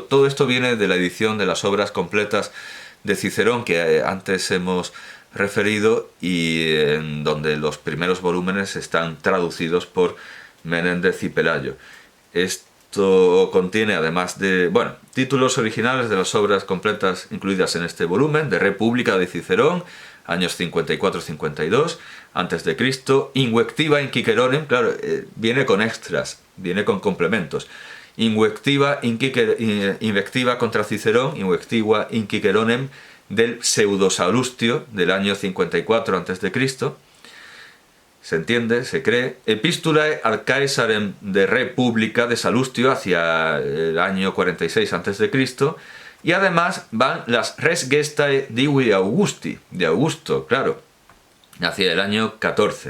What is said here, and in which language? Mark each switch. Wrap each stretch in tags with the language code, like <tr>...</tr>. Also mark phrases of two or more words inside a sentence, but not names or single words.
<es>Todo esto viene de la edición de las obras completas de Cicerón que antes hemos referido y en donde los primeros volúmenes están traducidos por Menéndez y Pelayo. Esto contiene, además de, títulos originales de las obras completas incluidas en este volumen: de República de Cicerón, años 54-52 a.C., Invectiva in Ciceronem, claro, viene con extras, viene con complementos. Invectiva contra Cicerón, Invectiva in Ciceronem, del Pseudo-Salustio, del año 54 a.C., se entiende, se cree, Epistulae ad Caesarem de República de Salustio hacia el año 46 a.C., y además van las Res Gestae Divi Augusti, de Augusto, claro, hacia el año 14.</es>